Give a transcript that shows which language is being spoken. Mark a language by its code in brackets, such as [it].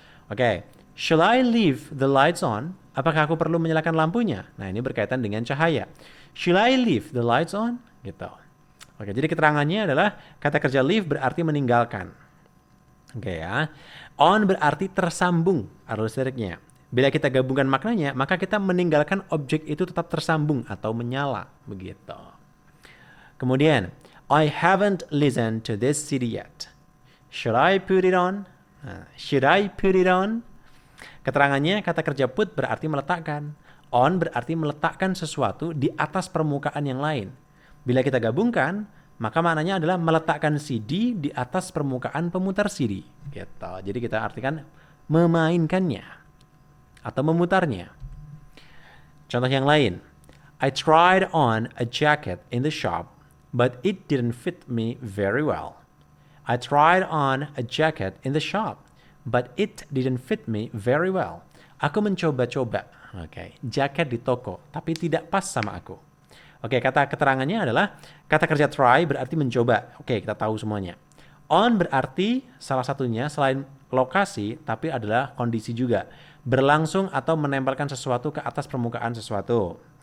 [en] Oke, shall I leave the lights on? [id] Apakah aku perlu menyalakan lampunya? Nah, ini berkaitan dengan cahaya. [en] Shall I leave the lights on? [id] Gitu. Oke, jadi keterangannya adalah kata kerja leave berarti meninggalkan. Oke ya. On berarti tersambung arus liriknya. Bila kita gabungkan maknanya, maka kita meninggalkan objek itu tetap tersambung atau menyala. Begitu. [en] Kemudian, I haven't listened to this CD yet. Should I put it on? Should I put it on? [id] Keterangannya kata kerja put berarti meletakkan. On berarti meletakkan sesuatu di atas permukaan yang lain. Bila kita gabungkan, maka maknanya adalah meletakkan CD di atas permukaan pemutar CD. Gitu. Jadi kita artikan memainkannya atau memutarnya. Contoh yang lain. [en] I tried on a jacket in the shop, but it didn't fit me very well. I tried on a jacket in the shop, but it didn't fit me very well. [id] Aku mencoba-coba, jaket di toko, tapi tidak pas sama aku. Kata keterangannya adalah kata kerja try berarti mencoba. Kita tahu semuanya. On berarti salah satunya selain lokasi, tapi adalah kondisi juga. Berlangsung atau menempelkan sesuatu ke atas permukaan sesuatu.